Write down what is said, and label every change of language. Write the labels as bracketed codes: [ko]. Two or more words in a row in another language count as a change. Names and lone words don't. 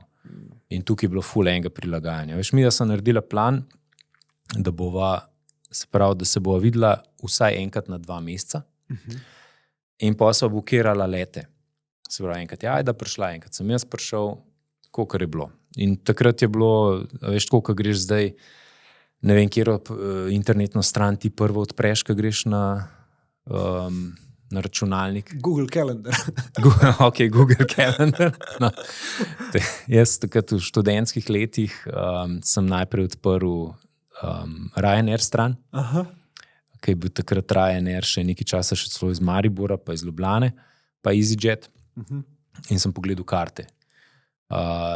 [sl] In tukaj je bilo ful enega prilagajanja. Veš, mi da sem naredila plan, da se bova videla vsaj enkrat na 2 meseca in pa sva bukirala lete. Se pravi, enkrat da prišla, enkrat sem jaz prišel, kolikor je bilo. In takrat je bilo, veš, koliko greš zdaj, ne vem, kjero internetno stran ti prvo odpreš, ko greš na računalnik. Google Calendar. Google Calendar. No. Jaz takrat v študentskih letih sem najprej odprl Ryanair stran, ki je bil takrat Ryanair še nekaj časa še celo iz Maribora, pa iz Ljubljane, pa EasyJet. In sem pogledal karte.